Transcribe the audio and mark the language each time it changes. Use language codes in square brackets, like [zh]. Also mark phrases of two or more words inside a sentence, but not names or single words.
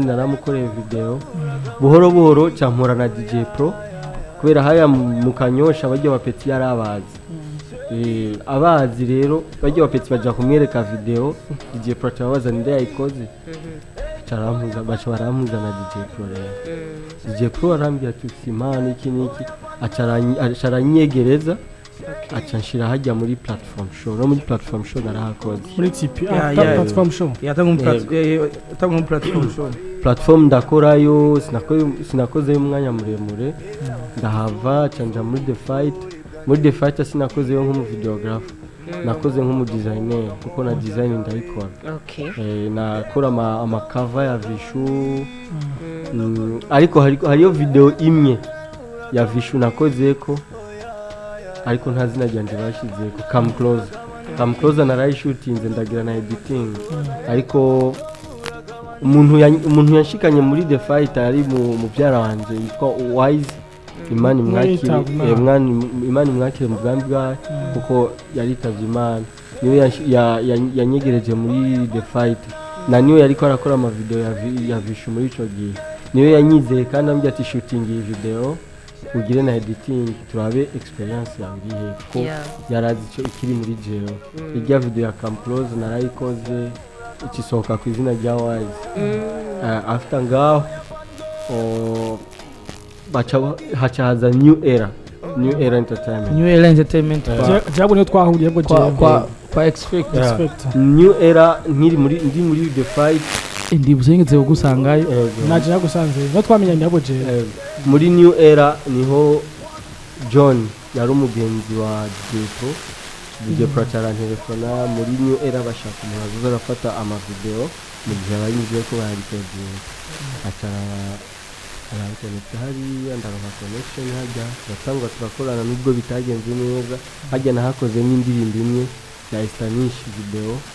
[rn] naramukoreye video buhoro campura na DJ Pro kubera haya mu Kanyosha bajya bapeti yarabazi abazi rero bajya bapeti baja kumwereka video DJ Pro tabaza nde yayikoze baramuza na DJ Pro rero DJ Pro arambye ati simana iki acaranyegereza aca nshira hajya muri [en] platform show [rn] no muri platform show narahakoze muri tipi [en] platform show yatanga platform show [rn] platform ndakorayo sinakoze umwanya muremure ndahava canja muri [en] the fight [rn] sinakoze yo nk'umu videographer nakoze nk'umu designer kuko na design ndayikora nakora ama cover ya vishu ariko hariyo video imwe ya vishu nakozeko ariko nta zina ryanje bashizeko come close narayishutinze ndagira na editing ariko umuntu yanshikanye muri [en] the fight [rn] ari mu byara wanje yitwa Wise Imani mwakire mu bwambi bwawe kuko yaritavye Imana niwe yanyegereje muri the fight na niwe yariko arakora ama video ya vishu muri ico gihe niwe yanyizeye kandi ambye ati shooting iyi video ugire na editing turabe experience yawe irihe ko yarazi ico ikiri muri jewe irya video ya come close narayikoze ikisohoka ku izina rya Wise after ngaho haca haza new era entertainment jabo niyo twahuriye bwo kwa expect new era ndi muri [en] the fight [rn] ndibuzengeze kugusangayo naje nagusanze no twamenyanye abo je muri new era niho John yari umugenzi wa Depo DJ Pracara telefona muri new era bashaka umuntu azarafata ama video mu gihe abayinjiye ko bariteguye arakonekta hariya ndaronka connection hajya batangwa turakorana nubwo bitagenze neza hajya nahakoze n'indirimbo imwe ya [en] Spanish video